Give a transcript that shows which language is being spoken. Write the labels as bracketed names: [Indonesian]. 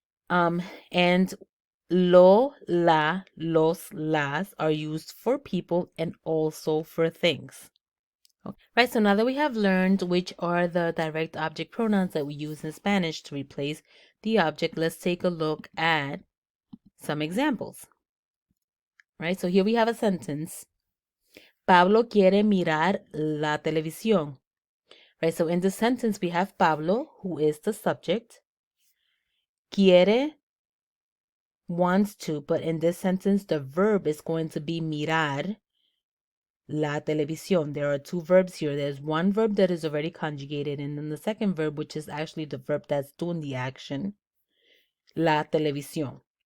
[English] And lo, la, los, las are used for people and also for things. Right, so now that we have learned which are the direct object pronouns that we use in Spanish to replace the object, let's take a look at some examples. Right, so here we have a sentence. [Spanish] Pablo quiere mirar la televisión. [English] Right, so in the sentence we have Pablo, who is the subject. Quiere, wants to, but in this sentence the verb is going to be mirar la televisión. There are two verbs here. There's one verb that is already conjugated, and then the second verb, which is actually the verb that's doing the action, la televisión.